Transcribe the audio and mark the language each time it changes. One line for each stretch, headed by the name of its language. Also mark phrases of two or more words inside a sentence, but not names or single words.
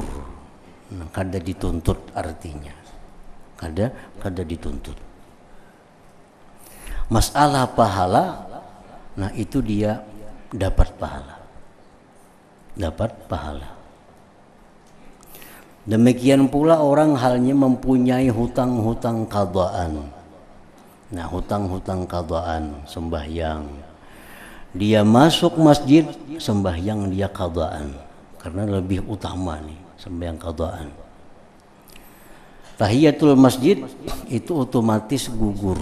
Banjar: Nah, kada dituntut, artinya kada dituntut.
Indonesian: Masalah pahala, nah itu dia dapat pahala. Demikian pula orang halnya mempunyai hutang-hutang qadaan. Nah, hutang-hutang qadaan, sembahyang. Dia masuk masjid, sembahyang dia qadaan, karena lebih utama nih sembahyang qadaan. Tahiyatul masjid itu otomatis gugur.